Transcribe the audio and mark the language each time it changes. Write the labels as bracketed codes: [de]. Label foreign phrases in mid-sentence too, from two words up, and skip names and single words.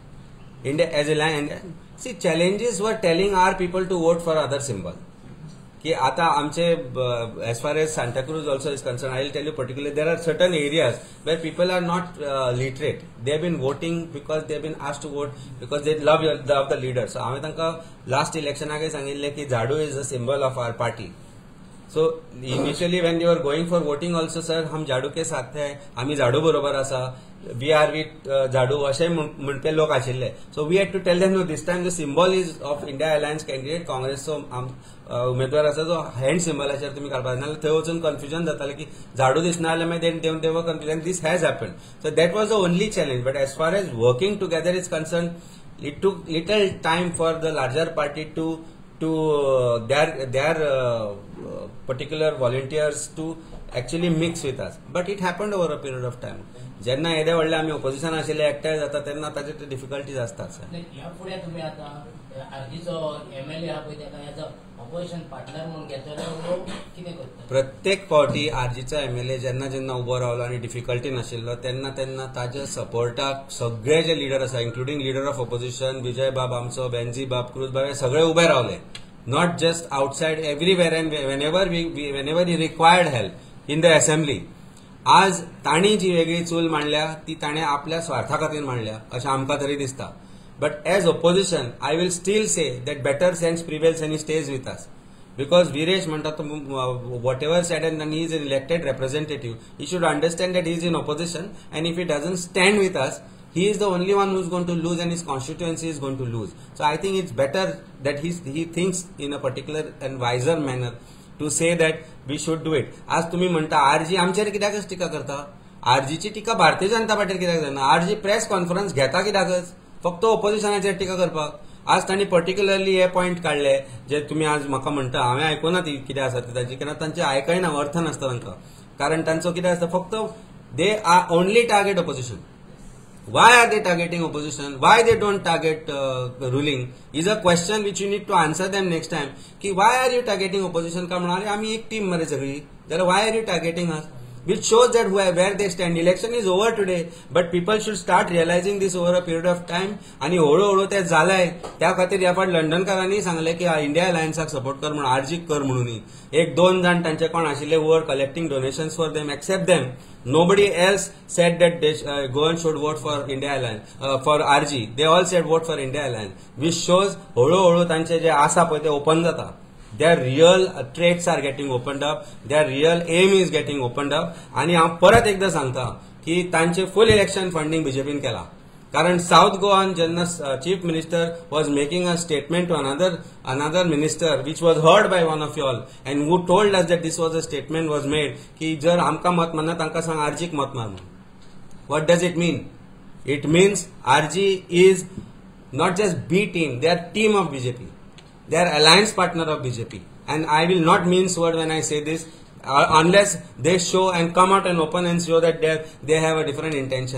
[en] India as a land, see, challenges were telling our people to vote for other symbol. [kok] कि आता आमचे [en] as far as Santa Cruz also is concerned, I will tell you particularly, there are certain areas where people are not literate. They have been voting because they have been asked to vote because they love the leader. So [kok] आम्ही तांकां [en] last election [kok] आगे सांगिल्ले की झाडू [en] is a symbol of our party. So initially when they were going for voting also, [hi] sir, हम झाडू के साथ हैं, [kok] आम्ही झाडू बरोबर आसा, [en] we are with [kok] झाडू अशें म्हणटे लोक आशिल्ले. [en] So we had to tell them, no, this time the symbol is of India Alliance candidate, [kok] काँग्रेसचो उमेदवार आसा जो हँड सिंबलाचेर तुमी काडपाक जाय. थंय वचून कन्फ्युजन जातालें की झाडू दिसना जाल्यार मागीर देव कन्फ्युजन. [en] This has happened. So that was the only challenge. But as far as working together is concerned, it took little time for the larger party to their particular volunteers to actually mix with us. But it happened over a period of time. [kok] जेन्ना येदे व्हडले आमी ऑपोजिशन आशिल्ले एकठांय जाता तेन्ना ताचे डिफिकल्टीज आसतात. ह्या फुडें तुमी आतां आरजीचो MLA आहा पळय ताका [en] as opposition partner [kok] म्हणून घेतलो, कितें करता? प्रत्येक फावटी आरजीचो MLA जेन्ना उबो रावलो आनी डिफिकल्टी नाशिल्लो तेन्ना ताच्या सपोर्टाक सगळे जे लिडर आसा, [en] including leader of opposition [kok] विजय बाब आमचो, बेनजी बाब, क्रूज बाब, हे सगळे उबे रावले. [en] not just outside, everywhere and whenever he required help in the assembly. [kok] आज ताणी जी वेगळी चूल मांडल्या ती ताणें आपल्या स्वार्था खातीर मांडल्या अशें आमकां तरी दिसता. [en] But as opposition I will still say that better sense prevails and he stays with us. Because Viresh [kok] म्हणटा तो [en] whatever said and he is an elected representative, he should understand that he is in opposition, and if he doesn't stand with us, he is the only one who is going to lose and his constituency is going to lose. So I think it's better that he thinks in a particular and wiser manner to say that we should do it. [kok] आज तुम्ही म्हणता आरजी आमचेर कित्याकच टिका करता? आरजीची टिका भारतीय जनता पार्टीर कित्याक जायना? आरजी [en] press conference [kok] घेता कित्याकच? फक्त ओपोजिशनाचेर टिका करपाक. आज तांणी पर्टिक्युलरली हे पॉइंट काढले जे तुम्ही आज म्हाका म्हणटा, हांवें आयकुना ती कितें आसा ती ताची, कारण तांचे आयकयना, अर्थ नासता तांकां. कारण तांचो कितें आसता, फक्त [en] they are only target opposition. Why are they targeting opposition? Why they don't target ruling? Is a question which you need to answer them next time. कि why are you targeting opposition? [kok] का म्हणाले आम्ही एक टीम मरे सगळी. [en] Then why are you targeting us? Which shows that where they stand. Election is over today, but people should start realizing this over a period of time. [kok] आणि हळूहळू ते जालाय. त्या खातीर ह्या फावट लंडनकारांनी सांगले की इंडिया अलायन्साक सपोर्ट कर म्हणून, आरजीक कर म्हणून. एक दोन जाण तांचे कोण आशिल्ले [en] who were collecting donations for them, except them. Nobody else said that they go and should vote for India Alliance, for RG. They all said vote for India Alliance. Which shows [kok] हळूहळू तांचे जे आसा पळय ते ओपन जाता. [en] Their real traits are getting opened up. Their real aim is getting opened up. [kok] आणि हांव परत एकदा सांगता की तांचे [en] full election funding [kok] बीजेपीन केला. कारण साउथ गोवान जेन्ना [en] Chief Minister was making a statement to another minister which was heard by one of you all and who told us that this was a statement was made [kok] की जर आमकां मत मारना तांकां सांग आरजीक मत मार म्हणून. [en] What does it mean? It means RG is not just B team, they are team of BJP. They are alliance partner of BJP, and I will not mince word when I say this, unless they show and come out and open and show that they have a different intention.